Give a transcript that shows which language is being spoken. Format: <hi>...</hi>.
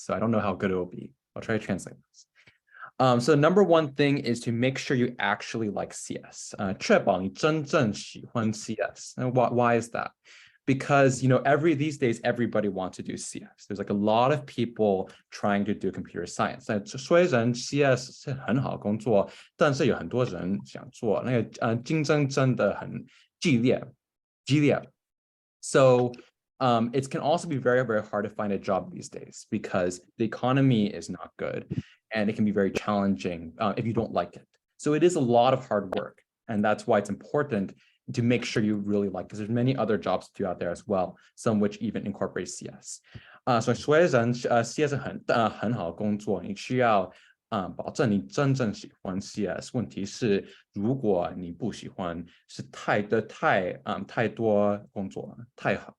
<en>So I don't know how good it will be. I'll try to translate this. So number 1 thing is to make sure you actually like CS.</en> <zh>确保你真正喜欢 CS.</zh> <en>And why is that? Because these days everybody wants to do CS. There's like a lot of people trying to do computer science.</en> <zh>虽然 CS 是很好工作，但是有很多人想做，那个竞争真的很激烈。</zh> <en>So it can also be very, very hard to find a job these days because the economy is not good and it can be very challenging if you don't like it. So it is a lot of hard work, and that's why it's important to make sure you really like, because there's many other jobs to do out there as well, some which even incorporate CS.</en> <zh>所以虽然CS 很好工作，你需要保证你真正喜欢 CS。问题是，如果你不喜欢，是太多工作，太</zh>